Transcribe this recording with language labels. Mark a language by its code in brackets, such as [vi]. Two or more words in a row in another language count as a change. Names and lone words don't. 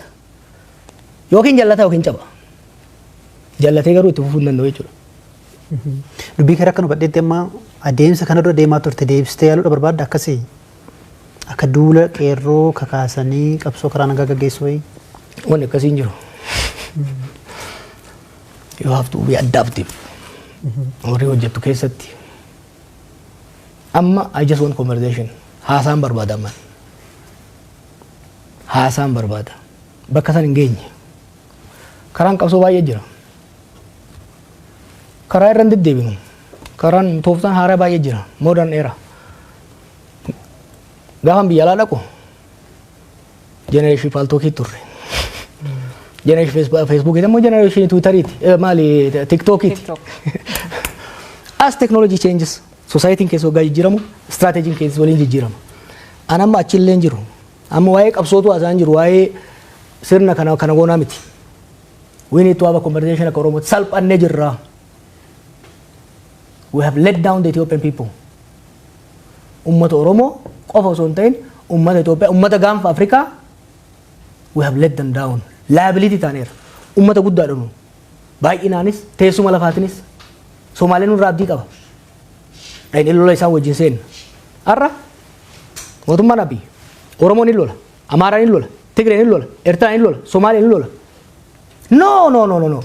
[om] Yookiin jallata yookiin caba. Jallatee garuu itti fufuu hin danda'u jechuudha. Dubbii karaa kan hubadheetti amma adeemsa kana dura deemaa turte deebistee yaaluudha barbaadda akkasii akka duula qeerroo kakaasanii qabsoo karaa nagaa gaggeessu wayii. Wanni akkasii hin jiru. [en] You have to be adaptive. [om] Warri hojjettu keessatti. [en] Amma I just want conversation. [om] Haasaan barbaada amman. Haasaan barbaada. Bakka san hin geenye. Karaan qabsoo baay'ee jira. Karaa irra hin deddeebinu. Karaan tooftaan haaraa baay'ee jira. [en] Modern era. [om] Gaafan biyya alaa dhaqu. Generation paltookii turre. Generation Facebook immoo generation Twitteriiti. Maali TikTokiiti. [en] As technology changes, [om] society keessa waggaa jijjiiramu, strategy keessa waliin jijjiirama. An amma achillee hin jiru. Amma waa'ee qabsootu haasa'an jiru, waa'ee sirna kana goonaa miti. [en] We need to have a conversation [om] akka Oromoo salphannee jirra. [en] We have let down the Ethiopian people. [om] Ummata Oromoo qofa osoo hin ta'in ummata Itoophiyaa, ummata gaanfa Afrikaa [en] we have let them down. [om] Liability taaneera. Ummata guddaadha nu. Baay'inaanis teessuma lafaatinis Somaaleen nurraa abdii qaba. Dhayin lola isaan wajjin seenna. Har'a mootummaan Abiy Oromoon hin lola, Amaaraan hin lola, Tigreen hin lola, Eertiraan hin lola, Somaaleen hin lola. [en] No.